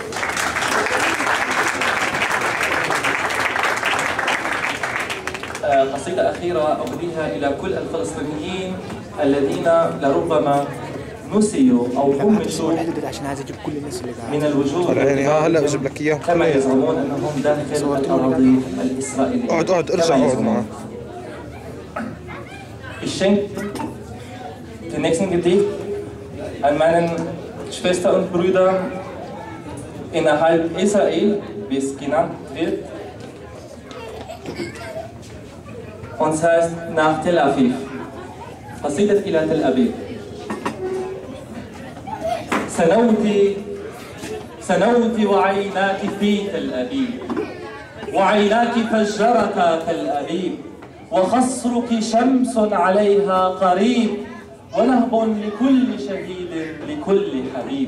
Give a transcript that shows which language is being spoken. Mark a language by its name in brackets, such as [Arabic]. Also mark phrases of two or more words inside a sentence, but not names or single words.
[Arabic] قصيدة أخيرة أهديها إلى كل الفلسطينيين الذين لربما نسيوا أو همشوا من الوجود، يعني هلا بجيب لك اياه كما يزعمون أنهم داخل الأراضي الإسرائيلية. اقعد ارجع اقعد معه. [German] Ich schenke den nächsten Gedicht an meinen Schwestern und Brüdern innerhalb Israel, wie es genannt wird. Und es heißt nach Tel Aviv. [Arabic] قصيدة إلى تل أبيب. سنوت وعيناك في تل أبيب، وعيناك فجرتا تل أبيب، وخصرك شمس عليها قريب، ونهب لكل شهيد لكل حبيب.